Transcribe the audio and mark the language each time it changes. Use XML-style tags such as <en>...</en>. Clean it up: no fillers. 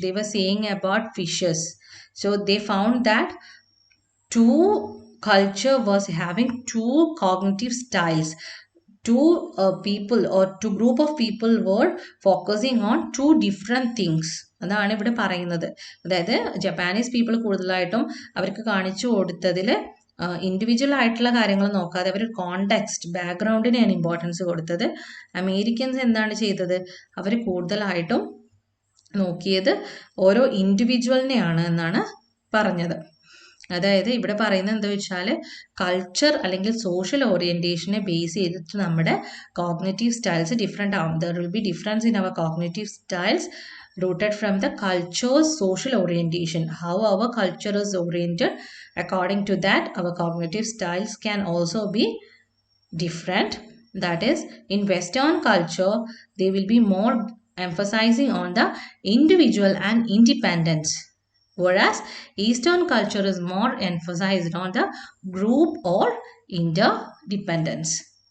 <en>They were saying about fishes. So they found that two culture was having two cognitive styles. Two people or two group of people were focusing on two different things.</en> <ml>അതാണ് ഇവിടെ പറയുന്നത്. അതായത് Japanese people കൂടുതലായിട്ടും അവർക്ക് കാണിച്ചു കൊടുത്തതിൽ individual ആയിട്ടുള്ള കാര്യങ്ങൾ നോക്കാതെ അവർ കോണ്ടെക്സ്റ്റ്, ബാക്ക്ഗ്രൗണ്ടിനെയാണ് ഇമ്പോർട്ടൻസ് കൊടുത്തത്. അമേരിക്കൻസ് എന്താണ് ചെയ്തത്, അവർ കൂടുതലായിട്ടും നോക്കിയത് ഓരോ ഇൻഡിവിജ്വലിനെയാണ് എന്നാണ് പറഞ്ഞത്. അതായത് ഇവിടെ പറയുന്നത് എന്താ വെച്ചാൽ, കൾച്ചർ അല്ലെങ്കിൽ സോഷ്യൽ ഓറിയന്റേഷനെ ബേസ് ചെയ്തിട്ട് നമ്മുടെ കോഗ്നേറ്റീവ് സ്റ്റൈൽസ് ഡിഫറെൻ്റ് ആവും.</ml> <en>There will be difference in our cognitive styles rooted from the culture's social orientation. How our culture is oriented, according to that our cognitive styles can also be different. That is, in Western culture they will be more emphasizing on the individual and independence, whereas Eastern culture is more emphasized on the group or interdependence.</en>